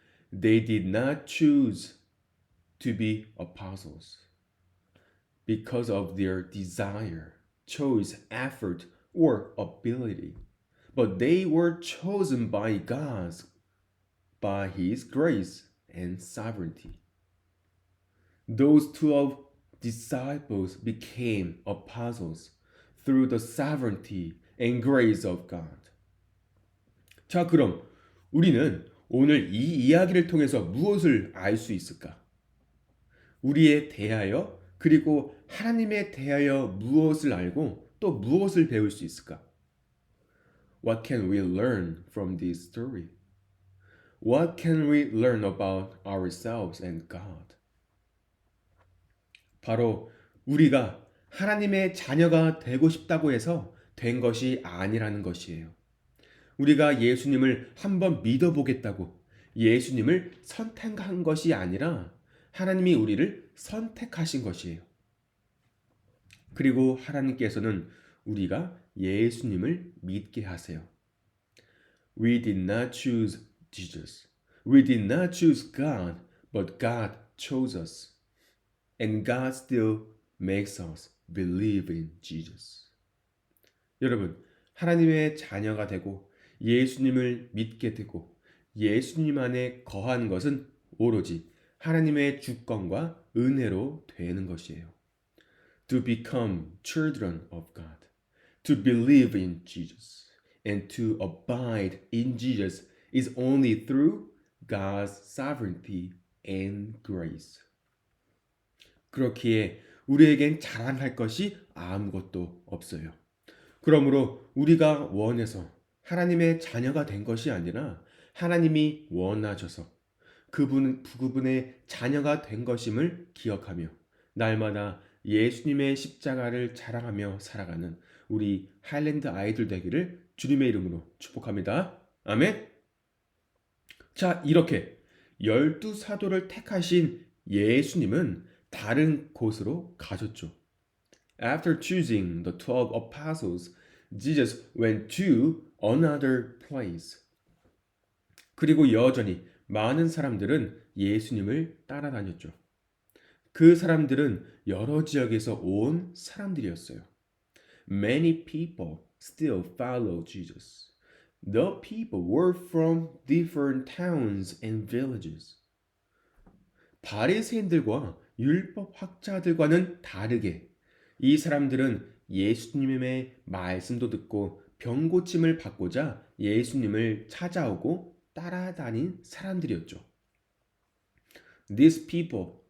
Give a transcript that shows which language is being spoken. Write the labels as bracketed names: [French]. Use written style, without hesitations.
[English] They did not choose to be apostles because of their desire, choice, effort, or ability, but they were chosen by by His grace and sovereignty. Those 12 disciples became apostles through the sovereignty and grace of God. [Korean] 자, 그럼 우리는 오늘 이 이야기를 통해서 무엇을 알 수 있을까? 우리에 대하여 그리고 하나님에 대하여 무엇을 알고 또 무엇을 배울 수 있을까? [English] What can we learn from this story? What can we learn about ourselves and God? [Korean] 바로 우리가 하나님의 자녀가 되고 싶다고 해서 된 것이 아니라는 것이에요. 우리가 예수님을 한번 믿어보겠다고 예수님을 선택한 것이 아니라 하나님이 우리를 선택하신 것이에요. 그리고 하나님께서는 우리가 예수님을 믿게 하세요. [English] We did not choose Jesus. We did not choose God, but God chose us. And God still makes us believe in Jesus. [Korean] 여러분, 하나님의 자녀가 되고 예수님을 믿게 되고 예수님 안에 거한 것은 오로지 하나님의 주권과 은혜로 되는 것이에요. [English] To become children of God, to believe in Jesus, and to abide in Jesus is only through God's sovereignty and grace. [Korean] 그렇기에 우리에겐 자랑할 것이 아무것도 없어요. 그러므로 우리가 원해서 하나님의 자녀가 된 것이 아니라 하나님이 원하셔서 그분의 자녀가 된 것임을 기억하며 날마다 예수님의 십자가를 자랑하며 살아가는 우리 하일랜드 아이들 되기를 주님의 이름으로 축복합니다. 아멘. 자, 이렇게 12사도를 택하신 예수님은 다른 곳으로 가셨죠. [English] After choosing the 12 apostles, Jesus went to another place. [Korean] 그리고 여전히 많은 사람들은 예수님을 따라다녔죠. 그 사람들은 여러 지역에서 온 사람들이었어요. [English] Many people still follow Jesus. The people were from different towns and villages. [Korean] 바리새인들과 율법 학자들과는 다르게 이 사람들은 예수님의 말씀도 듣고 병 고침을 받고자 예수님을 찾아오고 따라다닌 사람들이었죠. [English] These people